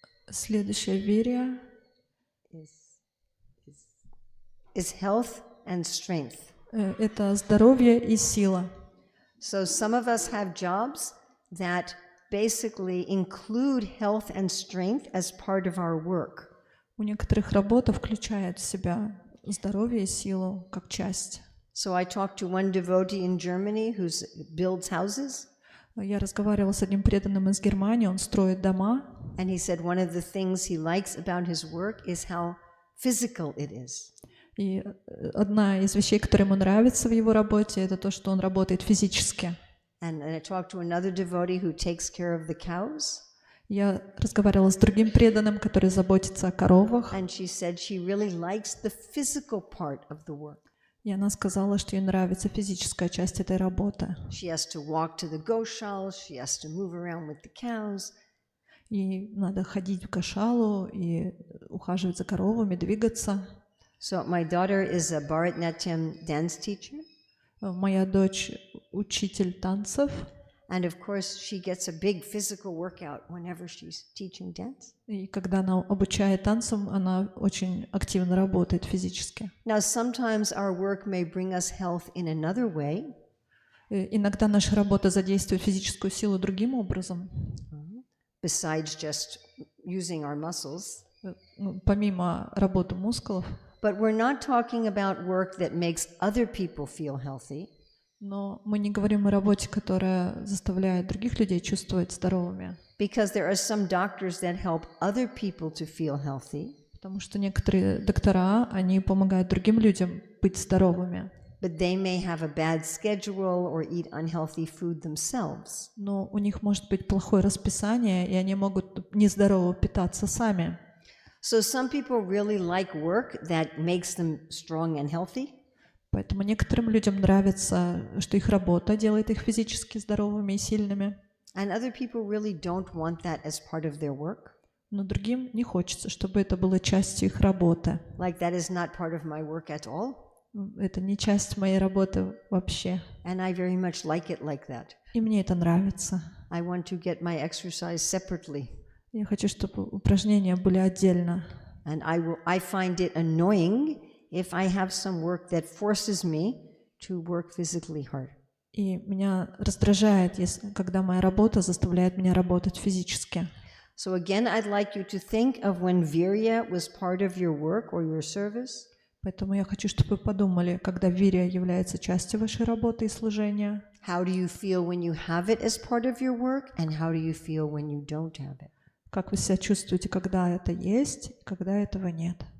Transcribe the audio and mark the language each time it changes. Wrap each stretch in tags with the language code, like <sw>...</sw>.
<ru>Следующее вирья</ru> <en>Is health and strength.</en> <ru>Это здоровье и сила.</ru> <en>So some of us have jobs that basically include health and strength as part of our work.</en> <ru>У некоторых работа включает в себя здоровье и силу как часть.</ru> <en>So I talked to one devotee in Germany who builds houses.</en> <ru>Я разговаривала с одним преданным из Германии, он строит дома.</ru> <en>And he said one of the things he likes about his work is how physical it is.</en> <ru>И одна из вещей, которая ему нравится в его работе, это то, что он работает физически.</ru> <en>And I talked to another devotee who takes care of the cows.</en> <ru>Я разговаривала с другим преданным, который заботится о коровах.</ru> <en>And she said she really likes the physical part of the work.</en> <ru>И она сказала, что ей нравится физическая часть этой работы.</ru> <en>She has to walk to the goshalas, she has to move around with the cows.</en> <ru>Ей надо ходить в гошалу и ухаживать за коровами, двигаться.</ru> <en>So my daughter is a Bharatanatyam dance teacher.</en> <ru>Моя дочь учитель танцев.</ru> <en>And of course she gets a big physical workout whenever she's teaching dance.</en> <ru>И когда она обучает танцам, она очень активно работает физически.</ru> <en>Now sometimes our work may bring us health in another way.</en> <ru>Иногда наша работа задействует физическую силу другим образом.</ru> <en>Besides just using our muscles.</en> <ru>Помимо работы мускулов.</ru> <en>But we're not talking about work that makes other people feel healthy.</en> <ru>Но мы не говорим о работе, которая заставляет других людей чувствовать здоровыми.</ru> <en>Because there are some doctors that help other people to feel healthy.</en> <ru>Потому что некоторые доктора, они помогают другим людям быть здоровыми.</ru> <en>But they may have a bad schedule or eat unhealthy food themselves.</en> <ru>Но у них может быть плохое расписание, и они могут нездорово питаться сами.</ru> <en>So some people really like work that makes them strong and healthy.</en> <ru>Поэтому некоторым людям нравится, что их работа делает их физически здоровыми и сильными.</ru> <en>And other people really don't want that as part of their work.</en> <ru>Но другим не хочется, чтобы это было частью их работы.</ru> <en>Like that is not part of my work at all.</en> <ru>Это не часть моей работы вообще.</ru> <en>And I very much like it like that.</en> <ru>И мне это нравится.</ru> <en>I want to get my exercise separately.</en> <ru>Я хочу, чтобы упражнения были отдельно.</ru> <en>And I find it annoying if I have some work that forces me to work physically hard.</en> <ru>И меня раздражает, когда моя работа заставляет меня работать физически.</ru> <en>So again, I'd like you to think of when virya was part of your work or your service.</en> <ru>Поэтому я хочу, чтобы вы подумали, когда вирья является частью вашей работы и служения.</ru> <en>How do you feel when you have it as part of your work, and how do you feel when you don't have it?</en> <ru>Как вы себя чувствуете, когда это есть, и когда этого нет?</ru>